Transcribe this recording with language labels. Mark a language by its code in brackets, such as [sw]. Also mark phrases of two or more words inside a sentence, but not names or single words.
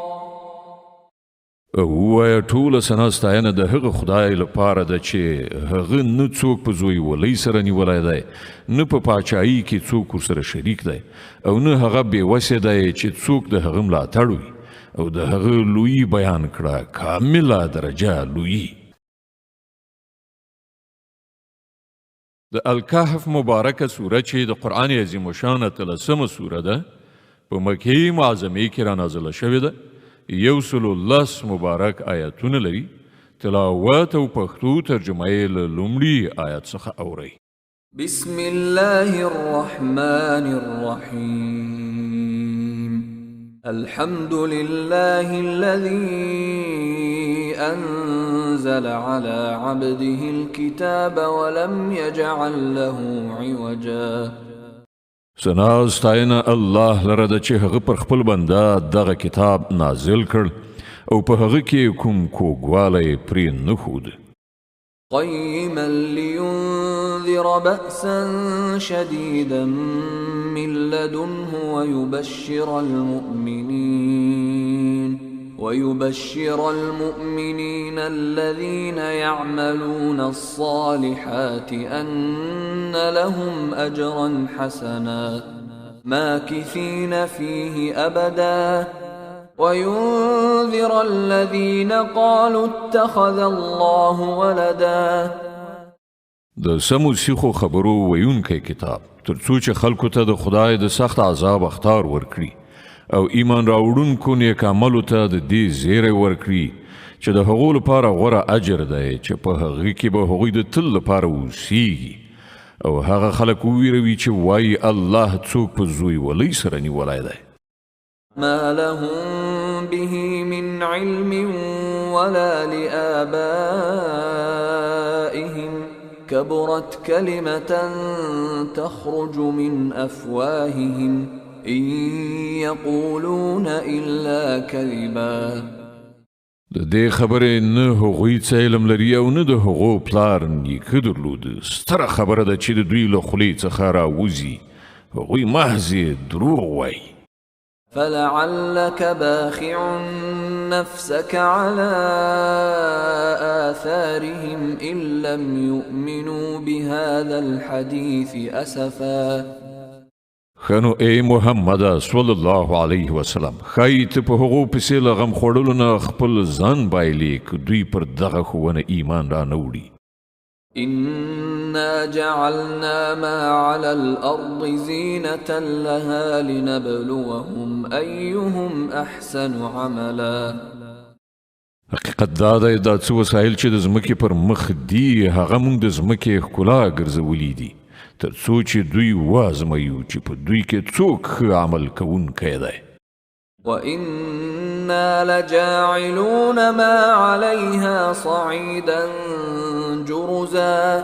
[ps] ووایه ټوله ثنا ستاینه د هغه خدای لپاره ده چې هغه نه څوک په زوی ولۍ سره نیولی دی، نه په پاچایي کې څوک ورسره شریک دی، او نه هغه بېوسې دی چې څوک د هغه ملاتړ وي، او د هغه لویي بیان کړه، کامله درجه لویي. د الکهف مبارکه سوره چې د قرآن عظیم الشان 13مه سوره ده، په مکې معظمې کې رانازله شوې ده، 110 مبارک آیاتونه لري. تلاوت او پښتو ترجمه یې له لومړي آیات څخه اورئ. [ar] بسم الله الرحمن الرحيم. الحمد لله الذي أنزل على عبده الكتاب ولم يجعل له عوجا. [ps] ثنا ستاینه الله لره ده چې هغه پر خپل بنده دغه کتاب نازل کړ او په هغه کې کوم کوږوالی پرې نه ښود. [ar] قيما لينذر بأسا شديدا من لدنه ويبشر المؤمنين الذين يعملون الصالحات أن لهم أجرا حسنا ماكثين فيه أبدا وينذر الذين قالوا اتخذ الله ولدا. [ps] د سمو سیخو خبرو ویونکی کتاب تر څو چې خلکو ته د خدای د سخت عذاب اخطار ورکړي او ایمان راوړونکو نیک عملو ته د دې زیری ورکړي چې د هغو لپاره غوره اجر دی چې په هغه کې به هغوی د تل لپاره اوسیږي، او هغه خلک وویروي چې وایي الله څوک په زوی ولۍ سره نیولی دی. [ar] ما لهم به من علم ولا لآبائهم كبرت كلمة تخرج من أفواههم إن يقولون إلا كذبا. [ps] د دې خبرې نه هغوی څه علم لري او نه د هغو پلار نیکه درلود. ستره خبره ده چې د دوی له خولې څخه راوځي، هغوی محض دروغ وایي. [ar] فلعلك باخع نفسك على آثارهم إن لم يؤمنوا بهذا الحديث أسفا. [ps] خنو ای محمد [ar] صلی الله علیه وسلم، [ps] خی ته په هغو پسې له غم خوړلو نه خپل ځان بایلې که دوی پر دغه ښوونه ایمان را نه وړي. [ar] إنا جعلنا ما على الأرض زينة لها لنبلوهم أيهم أحسن عملا. [ps] حقیقت دا دی دا څه وسایل چې د ځمکې پر مخ دي هغه موږ د ځمکې ښکلا ګرځولي دي تر څو چې دوی وازمویو چې په دوی کې څوک ښه عمل کوونکی دی. [ar] وَإِنَّا لَجَاعِلُونَ مَا عَلَيْهَا صَعِيدًا جُرُزًا.